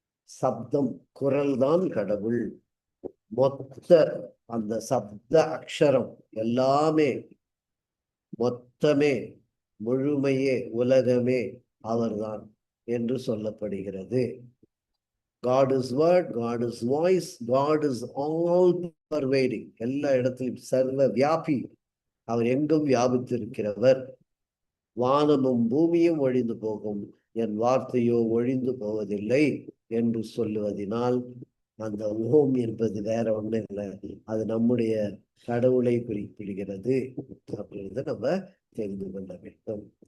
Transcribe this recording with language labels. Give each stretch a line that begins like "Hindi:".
Tamil: சப்தம், குரல் தான் கடவுள். மொத்த அந்த சப்த அக்ஷரம் எல்லாமே, மொத்தமே, முழுமையே, உலகமே அவர்தான் என்று சொல்லப்படுகிறது.
English: God is word, God is voice, God is all pervading.
Tamil: எல்லா இடத்திலும் சர்வ வியாபி. அவர் எங்கும் வியாபித்திருக்கிறவர். வானமும் பூமியும் ஒழிந்து போகும், என் வார்த்தையோ ஒழிந்து போவதில்லை என்று சொல்லுவதனால் அந்த ஓம் என்பது வேற ஒண்ணு இல்லை, அது நம்முடைய கடவுளை குறிப்பிடுகிறது அப்படின்றத நம்ம தெரிந்து கொள்ள வேண்டும்.